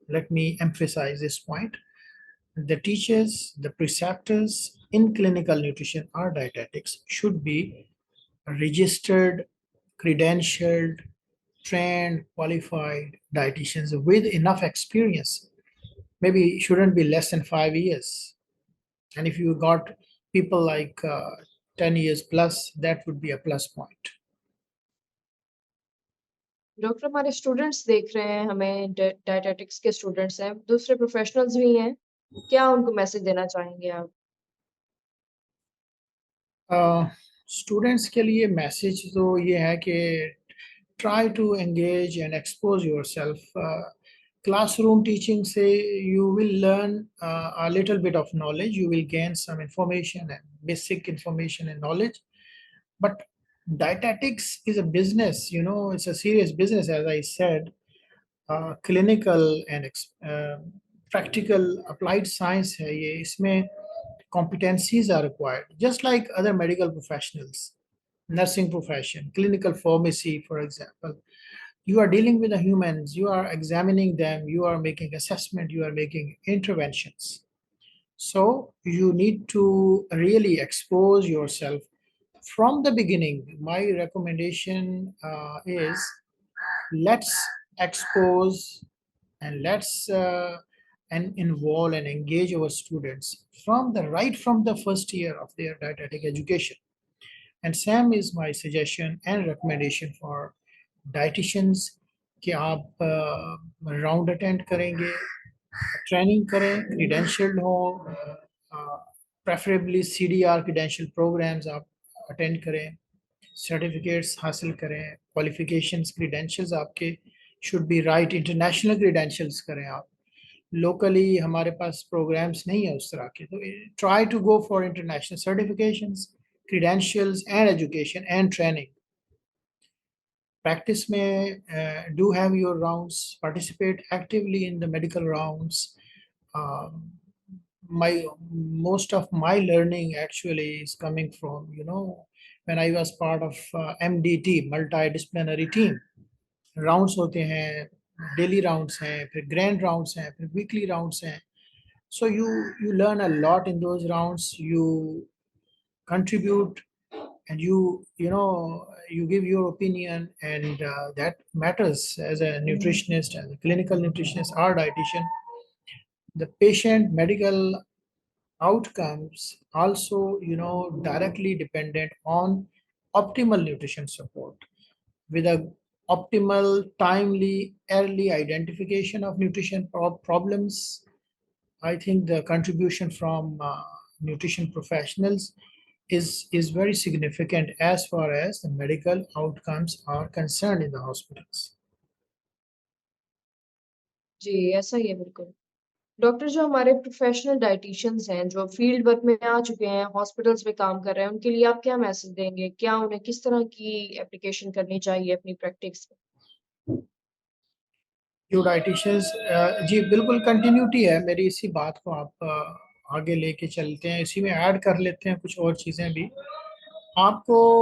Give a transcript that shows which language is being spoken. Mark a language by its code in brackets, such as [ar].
[en] Let me emphasize this point. The teachers, the preceptors in clinical nutrition or dietetics should be registered, credentialed, trained, qualified dietitians with enough experience. Maybe shouldn't be less than 5 years. And if you got people like 10 years plus, that would be a plus point. [hi] Doctor हमारे students देख रहे हैं हमें dietetics के students हैं, दूसरे professionals भी हैं। क्या उनको मैसेज देना चाहेंगे आप? स्टूडेंट्स के लिए मैसेज तो ये है कि [en] try to engage and expose yourself. Classroom teaching, say, you will learn a little bit of knowledge, you will gain some information and basic information and knowledge. But dietetics is a business, it's a serious business, as I said. Clinical and practical applied science [hi] है ये, इसमें [en] competencies are required, just like other medical professionals, nursing profession, clinical pharmacy, for example. You are dealing with the humans, you are examining them, you are making assessment, you are making interventions. So you need to really expose yourself from the beginning. My recommendation is let's expose and let's and involve and engage our students from the right from the first year of their dietetic education. And same is my suggestion and recommendation for dietitians [hi] कि आप round attend करेंगे, training करें, क्रीडेंशियल्ड हो, preferably CDR credential programmes आप attend करें, certificates हासिल करें, qualifications credentials आपके [en] should be right, [hi] international credentials करें आप। लोकली हमारे पास प्रोग्राम्स नहीं है उस तरह के, तो [en] Try to go for international certifications, credentials and education and training. Practice may do have your rounds, participate actively in the medical rounds. Um, my most of my learning actually is coming from when I was part of MDT, multidisciplinary team. [hi] Rounds होते हैं, daily rounds हैं, फिर grand rounds हैं, फिर weekly rounds हैं. [en] So you learn a lot in those rounds. You contribute and you give your opinion, and that matters as a nutritionist and a clinical nutritionist or dietitian. The patient medical outcomes also directly dependent on optimal nutrition support, with a optimal, timely, early identification of nutrition problems. I think the contribution from nutrition professionals is very significant as far as the medical outcomes are concerned in the hospitals. [hi] जी, ऐसा ही है बिल्कुल। Doctor जो हमारे professional डायटीशियंस हैं, जो field work में आ चुके हैं, हॉस्पिटल्स में काम कर रहे हैं, उनके लिए आप क्या मैसेज देंगे? क्या उन्हें किस तरह की एप्लीकेशन करनी चाहिए अपनी प्रैक्टिस में? जो डाइटिशियंस, जी बिल्कुल कंटिन्यूटी है मेरी, इसी बात को आप आगे लेके चलते हैं, इसी में ऐड कर लेते हैं कुछ और चीज़ें भी आपको,